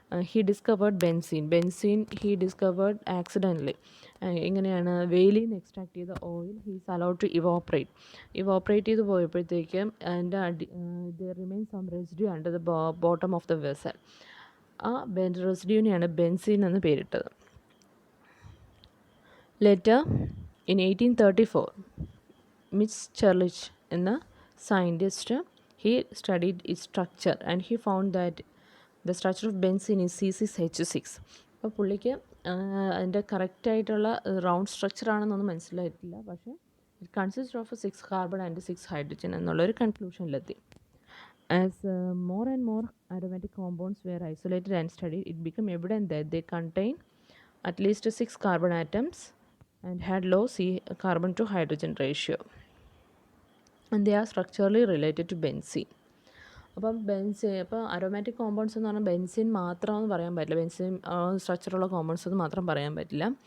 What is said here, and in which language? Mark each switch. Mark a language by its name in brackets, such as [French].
[English] He discovered benzene he discovered accidentally. [Malayalam] എങ്ങനെയാണ്? വെയിലിൽ നിന്ന് [English] extract ചെയ്ത oil he's allowed to evaporate [Malayalam] ചെയ്ത് പോയപ്പോഴത്തേക്കും അതിൻ്റെ [English] Remain some residue under the bottom of the vessel. [Malayalam] ആ റെസിഡ്യൂവിനെയാണ് ബെൻസീൻ എന്ന് പേരിട്ടത്. [English] letter in 1834 Mitscherlich [Malayalam] എന്ന [English] scientist, he studied its structure and he found that the structure of benzene is C6H6. [Malayalam] അപ്പോൾ പുള്ളിക്ക് അതിൻ്റെ കറക്റ്റായിട്ടുള്ള റൗണ്ട് സ്ട്രക്ചർ ആണെന്നൊന്നും മനസ്സിലായിട്ടില്ല, പക്ഷേ [English] it consist of [Malayalam] 6 carbon and 6 hydrogen എന്നുള്ളൊരു കൺക്ലൂഷനിലെത്തി. [English] As more and more aromatic compounds were isolated and studied, it became evident that they contain at least 6 carbon atoms and had low carbon to hydrogen ratio. And they are structurally related to benzene. [Malayalam] അപ്പം അപ്പോൾ aromatic compounds എന്ന് പറഞ്ഞാൽ benzene മാത്രമെന്ന് പറയാൻ പറ്റില്ല, benzene സ്ട്രക്ചറുള്ള compounds എന്ന് മാത്രം പറയാൻ പറ്റില്ല.